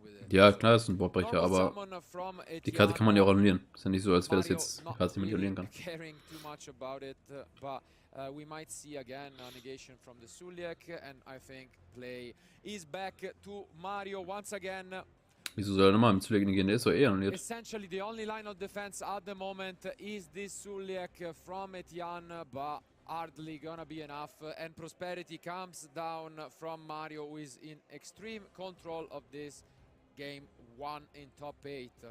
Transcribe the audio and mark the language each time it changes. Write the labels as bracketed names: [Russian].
[German] Ja, klar, ist ein Boardbrecher, aber die Karte kann man ja auch annullieren. Ist ja nicht so, als wäre das jetzt eine Karte, die man annullieren kann. [English] We might see again a negation from the Suliak, and I think play is back to Mario once again. [German] Wieso soll er nochmal mit Suliak gehen? Der ist doch eh annulliert. [English] Essentially, the only line of defense at the moment is this Suliak from Etienne, but hardly gonna be enough. And prosperity comes down from Mario, who is in extreme control of this game 1 in top 8.